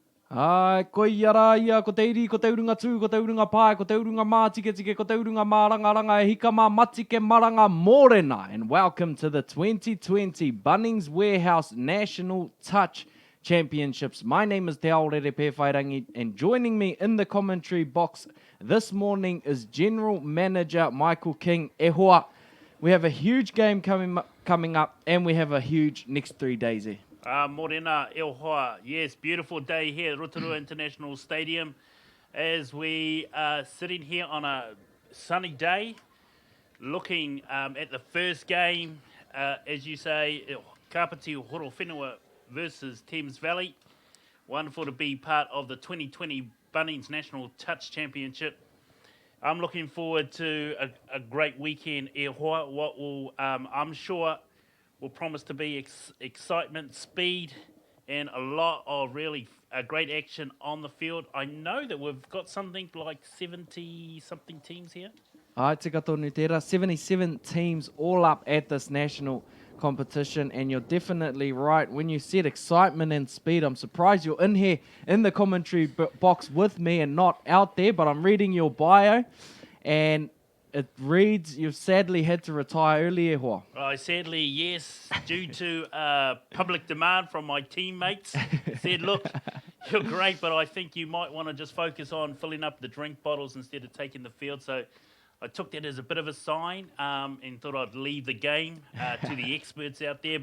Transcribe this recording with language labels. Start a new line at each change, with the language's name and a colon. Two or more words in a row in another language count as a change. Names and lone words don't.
Māori: Ai, ko iara ia, ko te iri, ko te urunga tū, ko te urunga pai, ko te urunga mā tike tike, ko te urunga mā ranga ranga, e hika mā matike maranga mōrena.
English: And welcome to the 2020 Bunnings Warehouse National Touch Championships. My name is Te Aorere Pewhairangi, and joining me in the commentary box this morning is General Manager Michael King.
Māori: E hoa,
English: we have a huge game coming up, and we have a huge next 3 days here.
Māori: Morena, e hoa.
English: Yes, beautiful day here at Rotorua International Stadium as we are sitting here on a sunny day looking at the first game, as you say, Kapati Horowhenua versus Thames Valley. Wonderful to be part of the 2020 Bunnings National Touch Championship. I'm looking forward to a great weekend,
Māori: e hoa.
English: What will, I'm sure, will promise to be excitement, speed, and a lot of really great action on the field. I know that we've got something like 70-something teams here.
Māori: Ai, tika tonu tērā,
English: 77 teams all up at this national competition, and you're definitely right. When you said excitement and speed, I'm surprised you're in here in the commentary box with me and not out there, but I'm reading your bio, and it reads you've sadly had to retire early,
Māori: e hoa.
English: Sadly, yes, due to public demand from my teammates. Said, look, you're great, but I think you might want to just focus on filling up the drink bottles instead of taking the field. So I took that as a bit of a sign and thought I'd leave the game to the experts out there.